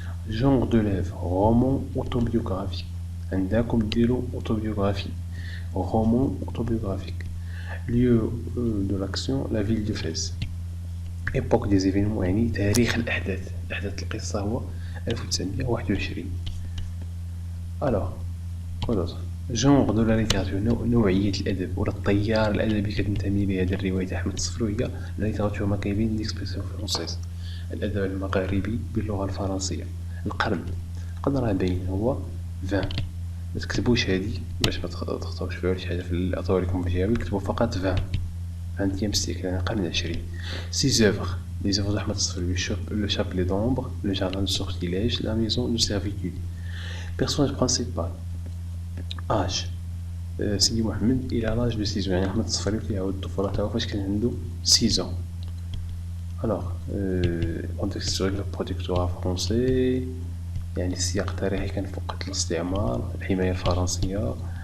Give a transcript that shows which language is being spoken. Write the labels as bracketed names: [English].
[French] جونغ دو ليفر رومان اوتوبيوغرافي. [Arabic] عندكم ديروا [French] اوتوبيوغرافي، رومان اوتوبيوغرافيك. lieu de l'action la ville de Fès. époque des événements [Arabic] يعني تاريخ الأحداث القصة هو 1921. [French] alors quoi d'autre genre de la littérature [Arabic] نوعية الأدب ولا التيار الأدبي كتنتمي ليه هذه الرواية أحمد الصفراوي هي [French] la littérature maghrébine d'expression française، [Arabic] الأدب المغاربي باللغة الفرنسية. القرن راه باين هو 20. ما تكتبوش هادي باش ما تخطاوش فيها شي حاجه في العطاو لكم فيديو، كتبوا فقط 20 سيكل، يعني القرن العشرين. [French] سي زوفر لي زوفر d'Ahmed Sfraoui: le chapelet d'ombre, le jardin de sortilège, la maison de servitude. Personnage principal. [Arabic] âge سيدي محمد [French] il a l'âge de 6 ans، [Arabic] يعني أحمد الصفراوي كيعاود الطفوله تاعو فاش كان عنده 6 ans. [French] alors contexte historique le protectorat français، [Arabic] يعني السياق التاريخي كان في وقت الاستعمار، الحماية الفرنسية.